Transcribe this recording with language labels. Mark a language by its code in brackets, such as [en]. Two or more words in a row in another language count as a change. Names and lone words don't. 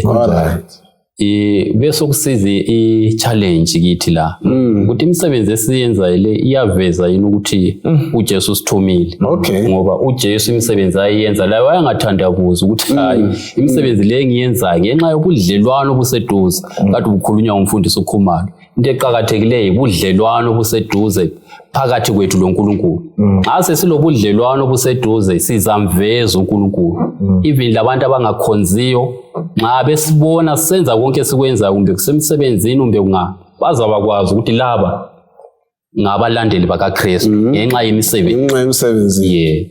[nd] Bese kusiza i-challenge kithi la ukuthi imisebenzi esiyenzayo le iyaveza yini ukuthi uJesu usithumile. Ngoba uJesu imisebenzi ayiyenza la wayengathandabuza ukuthi hayi imisebenzi le engiyenzayo ngenxa yobudlelwano obuseduze. Kade ukukhulunywa umfundisi uKhumalo, into eqhakathekileyo ubudlelwano obuseduze phakathi kwethu loNkulunkulu. Xa sesilobudlelwano obuseduze sizamveza uNkulunkulu. Even labantu abangakhonziyo nxa besibona senza konke esikwenzayo kumbe kusemsebenzini kumbe bazabakwazi ukuthi laba ngabalandeli bakaKristu ngenxa yemisebenzi.